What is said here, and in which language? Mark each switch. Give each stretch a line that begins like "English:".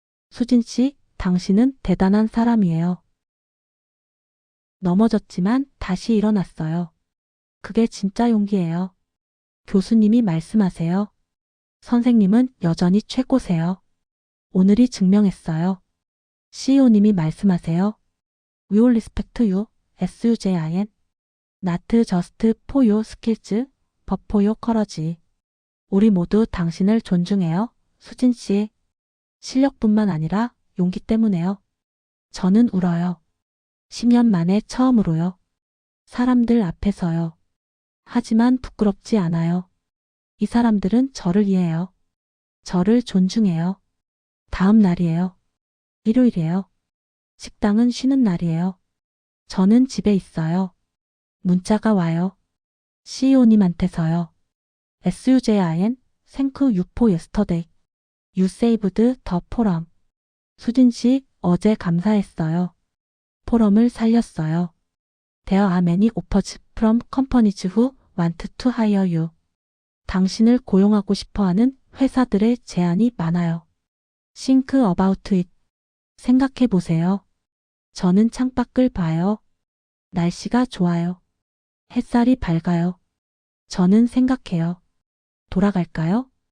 Korean: 수진 씨, 당신은 대단한 사람이에요. 넘어졌지만 다시 일어났어요. 그게 진짜 용기예요. 교수님이 말씀하세요. 선생님은 여전히 최고세요. 오늘이 증명했어요. CEO님이 말씀하세요.
English: We will respect you, SUJIN. Not just for your skills, but for your courage.
Korean: 우리 모두 당신을 존중해요. 수진 씨. 실력뿐만 아니라 용기 때문에요. 저는 울어요. 10년 만에 처음으로요. 사람들 앞에서요. 하지만 부끄럽지 않아요. 이 사람들은 저를 이해해요. 저를 존중해요. 다음 날이에요. 일요일이에요. 식당은 쉬는 날이에요. 저는 집에 있어요. 문자가 와요. CEO님한테서요.
English: SUJIN, thank you for yesterday. You saved the forum.
Korean: 수진 씨, 어제 감사했어요. 포럼을 살렸어요.
English: There are many offers from companies who want to hire you.
Korean: 당신을 고용하고 싶어하는 회사들의 제안이 많아요.
English: Think about it.
Korean: 생각해 보세요. 저는 창밖을 봐요. 날씨가 좋아요. 햇살이 밝아요. 저는 생각해요. 돌아갈까요?